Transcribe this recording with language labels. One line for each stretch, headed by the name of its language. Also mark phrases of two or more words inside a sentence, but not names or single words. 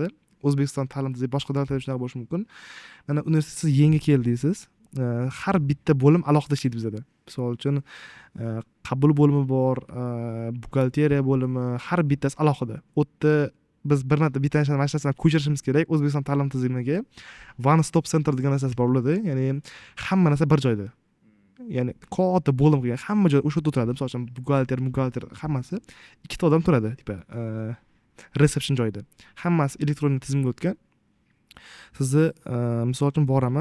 Uzbek: O'zbekiston ta'lim tizimi boshqa davlatlarda shunaqa bo'lishi mumkin. Mana universitet siz yangi keldingiz. Har bitta bo'lim alohida ishlaydi bizda. Misol uchun qabul bo'limi bor, buxgalteriya bo'limi, har bittasi alohida. U yerda biz bir marta bitta narsani ko'chirishimiz kerak. O'zbekiston ta'lim tizimiga
English: one stop center
Uzbek: degan narsasi bor bo'ladi. Ya'ni hamma narsa bir joyda. Ya'ni katta bo'lim qilgan, hamma joy o'sha yerda o'tiradi. Misol uchun buxgalter hammasi ikkita odam turadi, tipa reception joyida. Hammasi elektron tizimga o'tgan. Sizni misol uchun boraman.